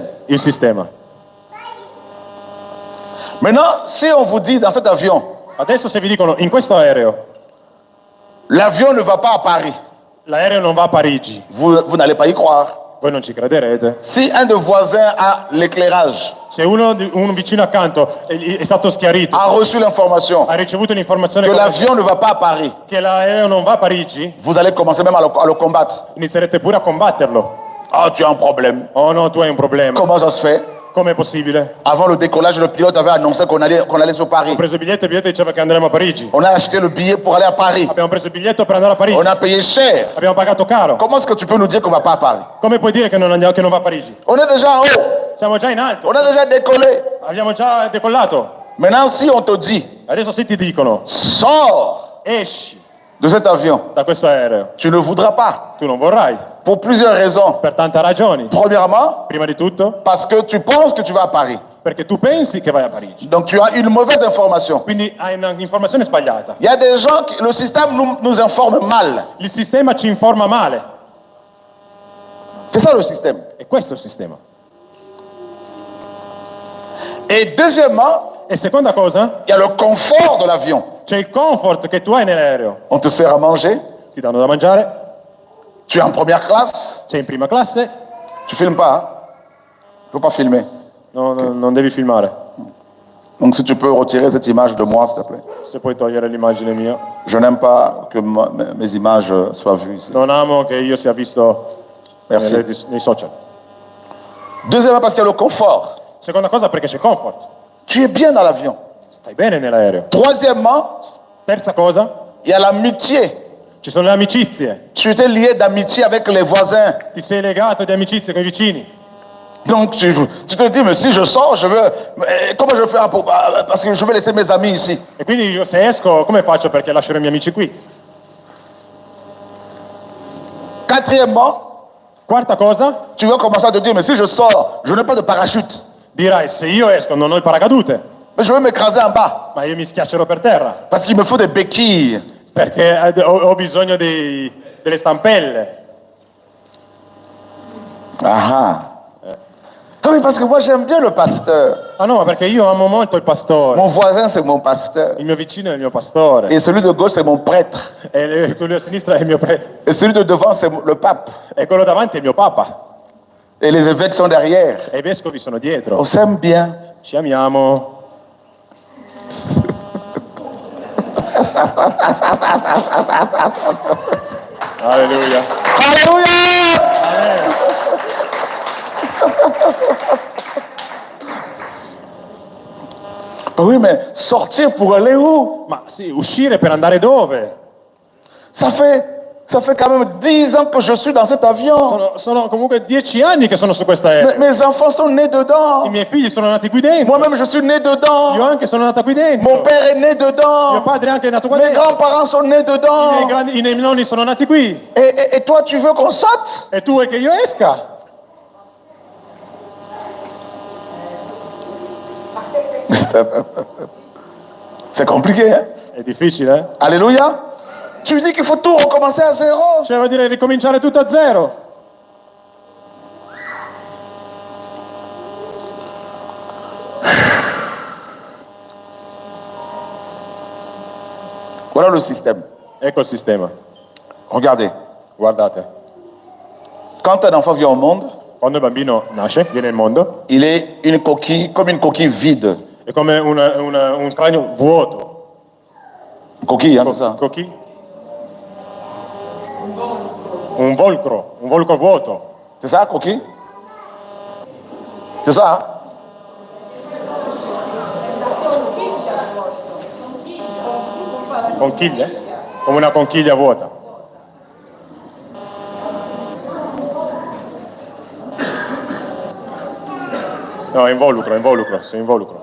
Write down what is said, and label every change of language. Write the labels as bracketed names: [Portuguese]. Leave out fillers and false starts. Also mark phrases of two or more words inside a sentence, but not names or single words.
[Italian] Il sistema. [French] Maintenant, si on vous dit dans cet avion, [Italian] Adesso se vi dicono in questo aereo, [French] l'avion ne va pas à Paris, [Italian] l'aereo non va a Parigi, [French] vous n'allez pas y croire. [Italian] voi non ci crederete. [French] Si un des voisins a l'éclairage, [Italian] Se un vicino accanto è stato schiarito, [French] a reçu l'information [Italian] ha ricevuto l'informazione [French] que l'avion ne va pas à Paris, [Italian] che l'aereo non va a Parigi, [French] vous allez commencer même à le combattre. [Italian] inizierete pure a combatterlo. [French] Ah, tu as un problème. [Italian] Oh no, tu hai un problema. [French] Comment ça se fait? [Italian] Com'è possibile? [French] Avant le décollage, le pilote avait annoncé qu'on allait sur Paris. [Italian] Ho preso il biglietto diceva che andremo a Parigi. [French] On a acheté le billet pour aller à Paris. [Italian] Abbiamo preso il biglietto per andare a Parigi. [French] On a payé cher. [Italian] Abbiamo pagato caro. [French] Comment est-ce que tu peux nous dire qu'on va pas à Paris? [Italian] Come puoi dire che non va a Parigi? [French] On est déjà en haut. [Italian] Siamo già in alto. [French] On a déjà décollé. [Italian] Abbiamo già decollato. [French] Maintenant, si on te dit, [Italian] Adesso se ti dicono [French] sors [Italian] esci [French] de cet avion, [Italian] da questo aereo, [French] tu ne voudras pas. [Italian] tu non vorrai. [French] Pour plusieurs raisons. [Italian] Per tante ragioni. [French] Premièrement, [Italian] Prima di tutto, [French] parce que tu penses que tu vas à Paris. [Italian] perché tu pensi che vai a Parigi. [French] Donc tu as une mauvaise information. [Italian] Quindi hai un'informazione sbagliata. [French] Il y a des gens qui, le système nous informe mal. [Italian] Il sistema ci informa male. [French] C'est ça le système. [Italian] E questo è il sistema. [French] Et deuxièmement, [Italian] E seconda cosa, [French] il y a le confort de l'avion. [Italian] c'è il comfort che tu hai nell'aereo. [French] On te sert à manger, [Italian] Ti danno da mangiare, [French] Tu es en première classe, [Italian] sei in prima classe, [French] tu filmes pas, hein? Il faut pas filmer. [Italian] non devi filmare. [French] Donc si tu peux retirer cette image de moi, s'il te plaît. [Italian] Se puoi togliere l'immagine mia. [French] Je n'aime pas que mes images soient vues ici. [Italian] Non amo che io sia visto [French] Merci. [Italian] nei social. [French] Deuxièmement, parce qu'il y a le confort. [Italian] Seconda cosa perché c'è comfort. [French] Tu es bien dans l'avion. [Italian] Stai bene nell'aereo. [French] Troisièmement, [Italian] Terza cosa, [French] il y a l'amitié. [Italian] ci sono le amicizie. [French] Tu étais lié d'amitié avec les voisins. [Italian] Ti sei legato di amicizie con i vicini. [French] Donc tu te dis, mais si je sors, comment je vais faire parce que je vais laisser mes amis ici. [Italian] E quindi io se esco, come faccio perché lascerò i miei amici qui? [French] Quatrièmement, [Italian] Quarta cosa, [French] tu vas commencer à te dire, mais si je sors, je n'ai pas de parachute. [Italian] dirai se io esco non ho il paracadute, [French] Mais je vais m'écraser en bas [Italian] ma io mi schiaccerò per terra [French] parce qu'il me faut des béquilles. [Italian] perché ho bisogno delle stampelle. [French] Ah oui, parce que moi j'aime bien le pasteur. [Italian] Ah no, perché io amo molto il pastore. [French] Mon voisin c'est mon pasteur. [Italian] Il mio vicino è il mio pastore. [French] Et celui de gauche c'est mon prêtre. [Italian] E quello a sinistra è il mio [French] Et celui de devant c'est le pape. [Italian] e quello davanti è il mio papa. [French] Et les évêques sont derrière. [Italian] E i vescovi sono [French] On [Italian] dietro. [French] s'aime bien. [Italian] Ci amiamo. Alleluia. [French] Alléluia! Oui, mais sortir pour aller où? [Italian] Ma sì, uscire per andare dove? [French] Ça fait quand même 10 ans que je suis dans cet avion. [Italian] Sono comunque 10 anni che sono su questa aereo. [French] Mes enfants sont nés dedans. [Italian] I miei figli sono nati qui dentro. [French] Moi-même, je suis né [Italian] Io [French] dedans. [Italian] anche sono nata qui dentro. [French] Mon père est né [Italian] Mio [French] dedans. [Italian] padre anche è nato qua [French] Mes [Italian] dentro. [French] grands-parents sont nés dedans. [Italian] I miei nonni sono nati qui. [French] Et toi, tu veux qu'on saute? [Italian] E tu vuoi che io esca? [French] C'est compliqué, hein? [Italian] È difficile, eh? [French] Alléluia. Tu dis qu'il faut tout recommencer à zéro. [Italian] Cioè vuol dire ricominciare tutto a zero. [French] Voilà le système. [Italian] Ecco il sistema. [French] Regardez. [Italian] Guardate. [French] Quand un enfant vient au monde, [Italian] Quando il bambino nasce, viene al mondo, [French] il est une coquille, comme une coquille vide. [Italian] è come un cranio vuoto. [French] Coquille, hein, c'est ça? [Italian] Cocchi? Un volcro vuoto. [French] C'est ça, coquille? C'est ça, hein? [Italian] Conchiglia? Come una conchiglia vuota. No, è involucro, sei involucro.